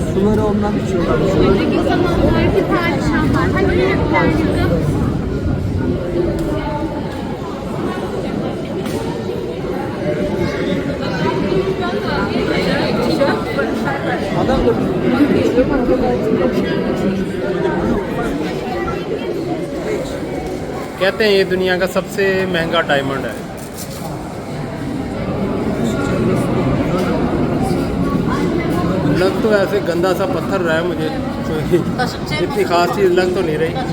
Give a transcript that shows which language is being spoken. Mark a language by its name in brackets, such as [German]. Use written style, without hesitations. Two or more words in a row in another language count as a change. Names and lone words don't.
[Turkish] suları ondan içiyorlar. Önceki zamanlardaki padişahlar. Hani büyükler yüzü. Adam da [Hindi] कहते हैं ये दुनिया का सबसे महंगा डायमंड है। लग तो ऐसे गंदा सा पत्थर रहा है मुझे, इतनी खास चीज़ लग तो नहीं रही।